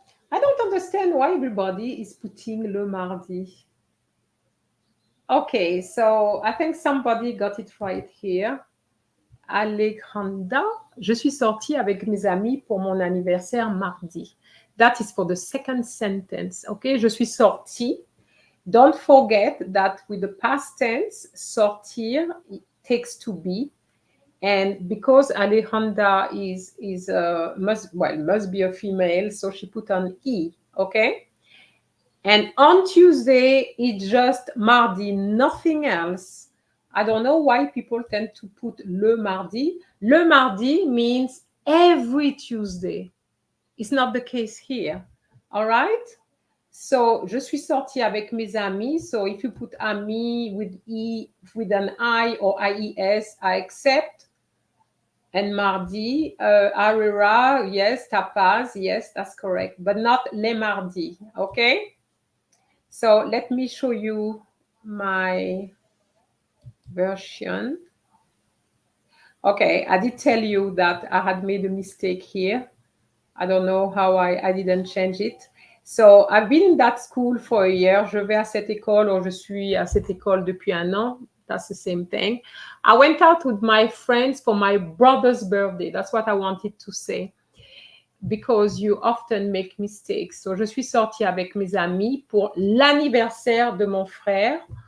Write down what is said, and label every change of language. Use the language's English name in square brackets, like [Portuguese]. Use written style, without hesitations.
[English] I don't understand why everybody is putting [French] le mardi. [English] Okay, so I think somebody got it right here. [French] Alejandra, je suis sortie avec mes amis pour mon anniversaire mardi. [English] That is for the second sentence. Okay, [French] je suis sortie. [English] Don't forget that with the past tense, sortir it takes to be. And because Alejandra must be a female, so she put an E, okay? And on Tuesday, it's just mardi, nothing else. I don't know why people tend to put [French] le mardi. Le mardi [English] means every Tuesday. It's not the case here, all right? [French] So, je suis sortie avec mes amis. [English] So, if you put ami with E, with an I or IES, I accept. And mardi, arera, yes, tapas, yes, that's correct, but not les mardis, okay? So let me show you my version. Okay, I did tell you that I had made a mistake here. I don't know how I didn't change it. So I've been in that school for a year. [French] Je vais à cette école, or je suis à cette école depuis un an. [English] That's the same thing. I went out with my friends for my brother's birthday. That's what I wanted to say. Because you often make mistakes. [French] So, je suis sortie avec mes amis pour l'anniversaire de mon frère.